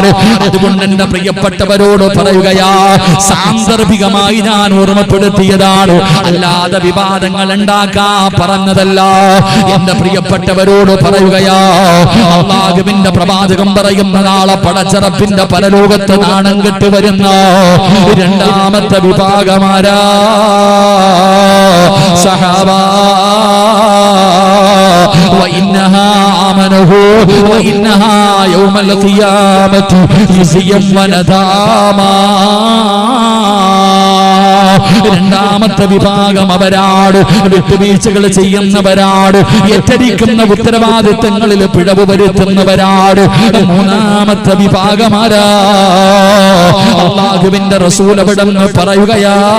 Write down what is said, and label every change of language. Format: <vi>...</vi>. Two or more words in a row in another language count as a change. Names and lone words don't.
<ml>അതുകൊണ്ട് എന്റെ പ്രിയപ്പെട്ടവരോട് പറയുകയാ, സാന്ദർഭികമായി ഞാൻ ഓർമ്മപ്പെടുത്തിയതാണ്, അല്ലാതെ വിവാദങ്ങൾ ഉണ്ടാക്കാ പറഞ്ഞതല്ല. എന്റെ പ്രിയപ്പെട്ടവരോട് പറയുകയാ, അല്ലാഹുവിന്റെ പ്രവാചകൻ പറയുന്ന നാളെ പടച്ചറപ്പിന്റെ പരലോകത്ത് നാണം കെട്ട് വരുന്ന രണ്ടാമത്തെ വിഭാഗമാരാ സഹാബാ.</ml> <ar>وإنها آمنه وإنها يوم القيامة خزيا ونداما.</ar> <ml>രണ്ടാമത്തെ വിഭാഗം അവരാട് വിട്ടുവീഴ്ചകൾ ചെയ്യുന്നവരാട്, ഏറ്റെടുക്കുന്ന ഉത്തരവാദിത്തങ്ങളിൽ പിഴവ് വരുത്തുന്നവരാട്. മൂന്നാമത്തെ വിഭാഗമാരാ അല്ലാഹുവിന്റെ റസൂൽ അവിടെന്ന് പറയുകയാ.</ml>